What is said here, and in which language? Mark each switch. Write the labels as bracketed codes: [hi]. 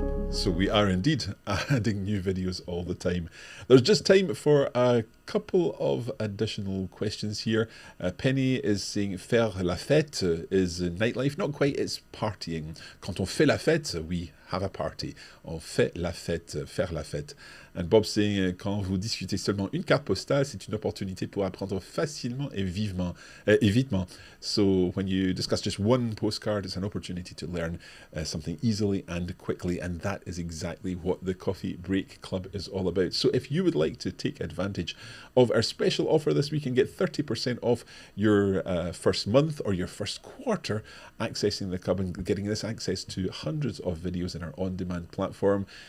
[en] So we are indeed adding new videos all the time. There's just time for a couple of additional questions here. Penny is saying faire la fête is nightlife. Not quite, it's partying. [fr] Quand on fait la fête, [en] we have a party. [fr] On fait la fête, faire la fête. [en] And Bob's saying, [fr] quand vous discutez seulement une carte postale, c'est une opportunité pour apprendre facilement et vitement. [en] So when you discuss just one postcard, it's an opportunity to learn something easily and quickly. And that is exactly what the Coffee Break Club is all about. So if you would like to take advantage of our special offer this week and get 30% off your first month or your first quarter, accessing the club and getting this access to hundreds of videos in our on-demand platform.